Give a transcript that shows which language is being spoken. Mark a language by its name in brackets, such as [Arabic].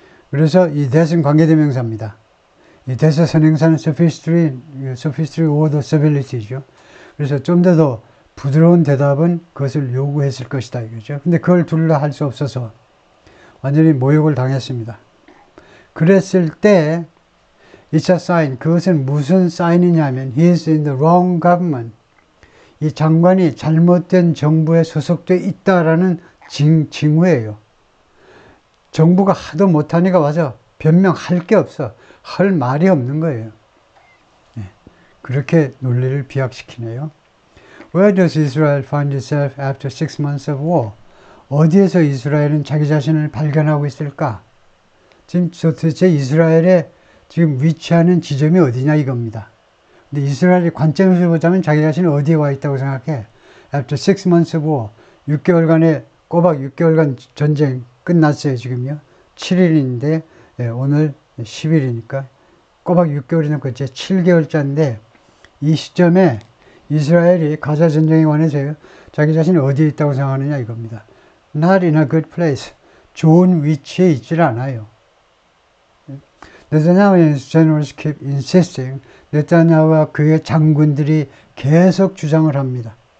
[Korean] 그래서 이 that은 관계대명사입니다. 이 that의 선행사는 [English] sophistry or the servility, [Korean] 죠. 그래서 좀 더 부드러운 대답은 그것을 요구했을 것이다, 이거죠. 근데 그걸 둘 다 할 수 없어서 완전히 모욕을 당했습니다. 그랬을 때, [English] it's a sign. [Korean] 그것은 무슨 사인이냐면, [English] he is in the wrong government. [Korean] 이 장관이 잘못된 정부에 소속되어 있다라는 징후예요. 정부가 하도 못하니까 와서 변명할 게 없어. 할 말이 없는 거예요. 그렇게 논리를 비약시키네요. [English] Where does Israel find itself after 6 months of war? [Korean] 어디에서 이스라엘은 자기 자신을 발견하고 있을까? 지금 도대체 이스라엘의 지금 위치하는 지점이 어디냐 이겁니다. 근데 이스라엘의 관점에서 보자면 자기 자신이 어디에 와 있다고 생각해? [English] After 6 months of war, [Korean] 6개월간의 꼬박 6개월간 전쟁 끝났어요, 지금요. 7일인데 오늘 10일이니까 꼬박 6개월이 넘고 이제 7개월째인데 이 시점에 이스라엘이 가자 전쟁에 관해서 자기 자신이 어디에 있다고 생각하느냐 이겁니다. [English] Not in a good place. [Korean] 좋은 위치에 있질 않아요. [English] 네타냐후의 generals keep insisting. [Korean] 네타냐후와 그의 장군들이 계속 주장을 합니다.